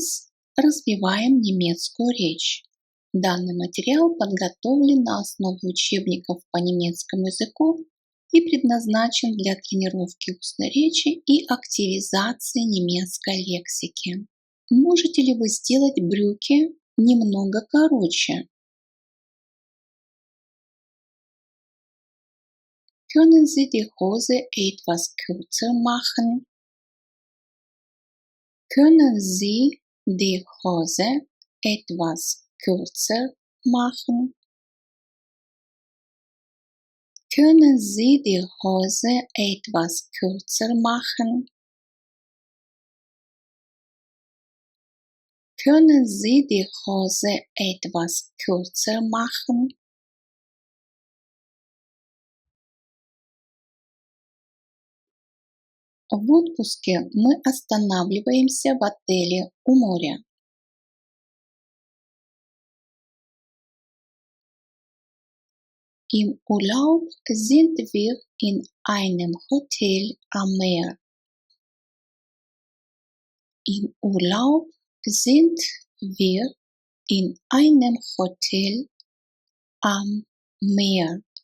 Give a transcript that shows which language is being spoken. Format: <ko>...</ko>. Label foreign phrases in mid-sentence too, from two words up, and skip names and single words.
<ru>Развиваем немецкую речь. Данный материал подготовлен на основе учебников по немецкому языку и предназначен для тренировки устной речи и активизации немецкой лексики. Можете ли вы сделать брюки немного короче?</ru> <de>Können Sie die Hose etwas kürzer machen? Können Sie die Hose etwas kürzer machen? Können Sie die Hose etwas kürzer machen? Können Sie die Hose etwas kürzer machen?</de> <ru>В отпуске мы останавливаемся в отеле у моря.</ru> <de>Im Urlaub sind wir in einem Hotel am Meer. Im Urlaub sind wir in einem Hotel am Meer.</de>